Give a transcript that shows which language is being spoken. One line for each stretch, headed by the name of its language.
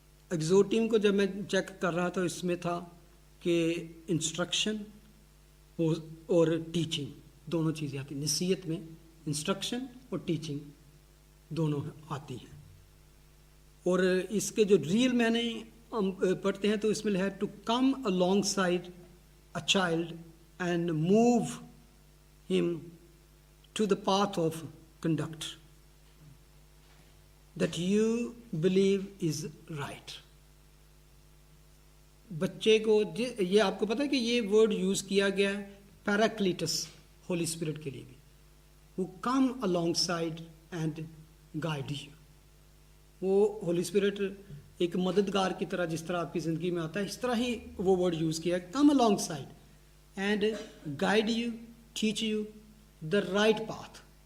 Urdu: ایگزورٹنگ کو جب میں چیک کر رہا تھا، اس میں تھا کہ انسٹرکشن اور ٹیچنگ دونوں چیزیں آتی ہیں. نصیحت میں انسٹرکشن اور ٹیچنگ دونوں آتی ہیں. اور اس کے جو ریل میں نے ہم پڑھتے ہیں تو اس میں ہے
English: To come along side a child and move him to the path of conduct that you believe is right.
Urdu: بچے کو یہ آپ کو پتہ ہے کہ یہ ورڈ یوز کیا گیا ہے پیراکلیٹس، ہولی اسپرٹ کے لیے بھی،
English: who come alongside and guide you.
Urdu: وہ ہولی اسپرٹ ایک مددگار کی طرح جس طرح آپ کی زندگی میں آتا ہے، اس طرح ہی وہ ورڈ یوز کیا ہے،
English: Come along side and guide you, teach you the right path.